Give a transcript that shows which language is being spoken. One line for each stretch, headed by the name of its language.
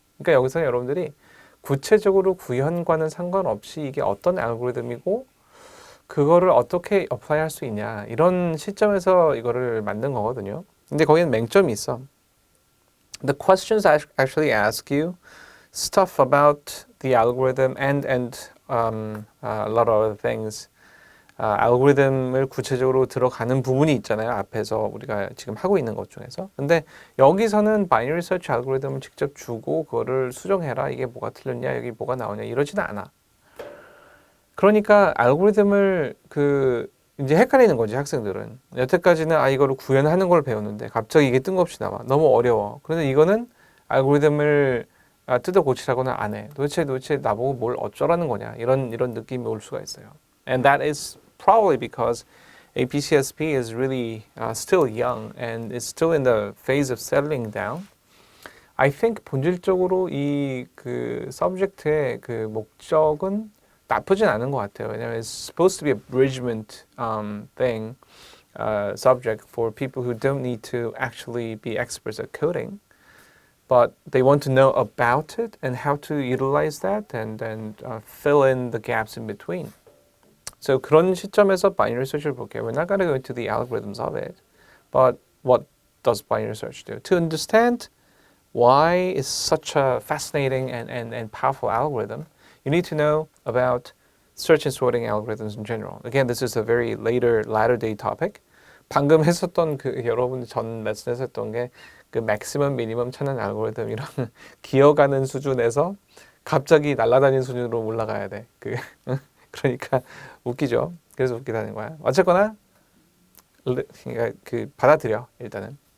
Korean: 그러니까 여기서 여러분들이 구체적으로 구현과는 상관없이 이게 어떤 알고리즘이고 그거를 어떻게 어플라이 할 수 있냐 이런 시점에서 이거를 만든 거거든요. 근데 거기는 맹점이 있어.
English: The questions actually ask you stuff about the algorithm and a lot of other things.
Korean: 알고리즘을 구체적으로 들어가는 부분이 있잖아요. 앞에서 우리가 지금 하고 있는 것 중에서. 근데 여기서는 바이너리 서치 알고리즘을 직접 주고 그거를 수정해라. 이게 뭐가 틀렸냐, 여기 뭐가 나오냐 이러지는 않아. 그러니까 알고리즘을 이제 헷갈리는 거지 학생들은. 여태까지는 이거를 구현하는 걸 배웠는데 갑자기 이게 뜬금없이 나와. 너무 어려워. 그런데 이거는 알고리즘을 뜯어 고치라고는 안 해. 도대체 나보고 뭘 어쩌라는 거냐 이런 느낌이 올 수가 있어요.
English: And that is probably because APCSP is really still young and is still in the phase of settling down. I think
Korean: 본질적으로 이 subject의 목적은 나쁘진 않은 것 같아요. 왜냐면
English: it's supposed to be a bridgement thing, subject for people who don't need to actually be experts at coding, but they want to know about it and how to utilize that and then fill in the gaps in between.
Korean: So 그런 시점에서 binary search를 볼게요.
English: We're not going to go into the algorithms of it, but what does binary search do? To understand why it's such a fascinating and powerful algorithm, you need to know about search and sorting algorithms in general. Again, this is a very latter day topic.
Korean: 방금 했었던 여러분 전 레슨에서 했던 게 maximum, minimum 찾는 알고리즘이랑 기어가는 수준에서 갑자기 날아다니는 수준으로 올라가야 돼. 그러니까 웃기죠. 그래서 웃기다는 거야. 어쨌거나 그러니까 받아들여 일단은.